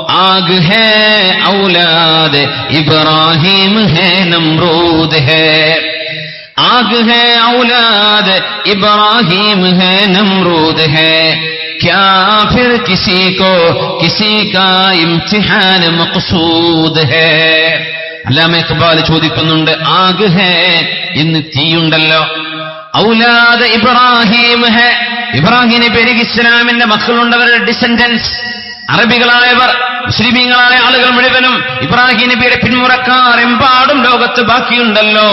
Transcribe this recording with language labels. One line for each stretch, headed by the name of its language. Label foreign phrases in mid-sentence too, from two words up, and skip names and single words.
Urdu: آگ ہے اولاد ابراہیم ہے نمرود ہے، آگ ہے اولاد ابراہیم ہے نمرود ہے، کیا پھر کسی کو کسی کا امتحان مقصود ہے.
Malayalam: അല്ലാമ ഇഖ്ബാൽ ചോദിക്കുന്നുണ്ട്,
Urdu: آگ ہے,
Malayalam: ഇന്ന് തീയുണ്ടല്ലോ,
Urdu: اولاد ابراہیم ہے,
Malayalam: ഇബ്രാഹിം നബി ഇസ്ലാമിന്റെ മക്കളുണ്ടവരുടെ ഡിസെൻഡൻസ്, അറബികളായവർ, മുസ്ലിമീങ്ങളായ ആളുകൾ മുഴുവനും ഇബ്രാഹിം നബിയുടെ പിന്മുറക്കാർ എമ്പാടും ലോകത്ത് ബാക്കിയുണ്ടല്ലോ.